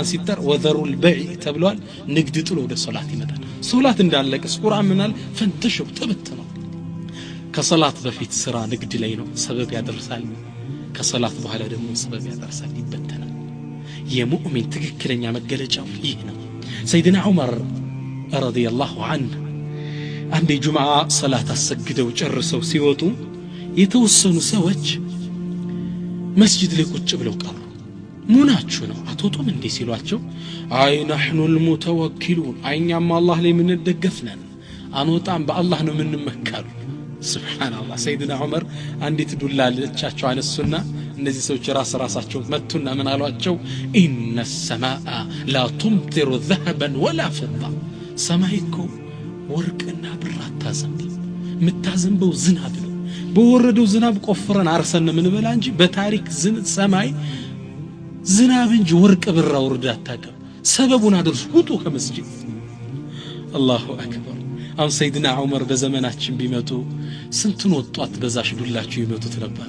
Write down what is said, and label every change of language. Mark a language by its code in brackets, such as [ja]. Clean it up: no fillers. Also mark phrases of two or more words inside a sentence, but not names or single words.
[am] ሲጠር [ar] وذروا البيع [am] ተብሏል ንግድ ጥሎ ወደ ሶላት ይመጣል ሶላት እንዳለቀስ ቁርአን ምናል ፈንተሽሩ ተበተኑ ከሶላት በፊት ስራ ንግድ ላይ ነው ሰበብ ያደርሳል ከሶላት በኋላ ደግሞ ሰበብ ያደርሳል ይበተናል የሙእሚን ትክክለኛ መገለጫው ይህ ነው ሰይድና ዑመር [ar] رضي الله عنه [am] አንድ ጁምዓ ሶላት አሰግደው ጨርሰው ሲወጡ የተወሰኑ ሰዎች መስጂድ ላይ ቁጭ ብለው ቀሩ ሙናችሁ ነው አትወጡም እንዴ ሲሏቸው አይ [ar] نحن المتوكلون [am] አይኛም አላህ ላይ ምን ደገፍነን አንወጣም በአላህ ነው ምንመካሉ ሱብሃንአላህ ሰይድና ዑመር አንዲት ዱላ ለቻቸው አነሱና እነዚህ ሰዎች ራሳቸው መቱና ምን አሏቸው [ar] إن السماء لا تمطر ذهبا ولا فضة [am] ሰማይኮ ወርቅና ብር አታዘንብም ምታዘንበው ዝናብ ነው በወረደው ዝናብ ቆፍረን አርሰን ምን በላ እንጂ በታሪክ ሰማይ ዝናብ እንጂ ወርቅ ብር አውርዳ አታቀም ሰበቡን አድርሱ ውጡ ከመስጂድ [ar] الله أكبر [am] አሁን ሰይድና ዑመር በዘመናችን ቢመጡ ስንቱን ወጣት በዛሽ ዱላቸው ይመቱት ነበር